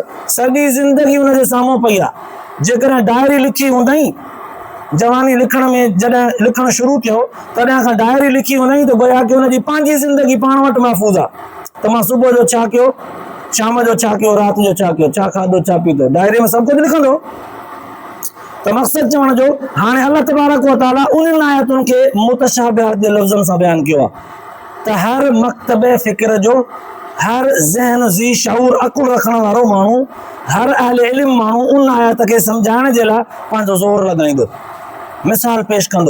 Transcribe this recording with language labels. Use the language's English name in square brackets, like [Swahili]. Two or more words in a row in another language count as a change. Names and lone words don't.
[Sindhi] सॼी ज़िंदगी हुनजे साम्हूं पई आहे। जेकॾहिं डायरी लिखी हूंदई, जवानी लिखण में जॾहिं लिखणु शुरू कयो तॾहिं खां डायरी लिखी हूंदई त गोया कि हुनजी पंहिंजी ज़िंदगी पाण वटि महफ़ूज़ आहे। त मां सुबुह जो छा कयो, शाम जो छा कयो, राति जो छा कयो, छा खाधो, छा पीतो, डायरी में सभु कुझु लिखंदो। त मक़सदु चवण जो, हाणे अल्लाह [Arabic] تبارك وتعالى [Sindhi] उन्हनि आयतुनि खे मुतशाबिहात जे लफ़्ज़नि सां बयानु कयो आहे त हर मकतबे फ़िक्र जो, हर ज़हन जी शऊर अकुल रखण वारो माण्हू, हर अहले इल्म माण्हू उन आयत खे सम्झाइण जे लाइ पंहिंजो ज़ोर लॻाईंदो, मिसाल पेश कंदो।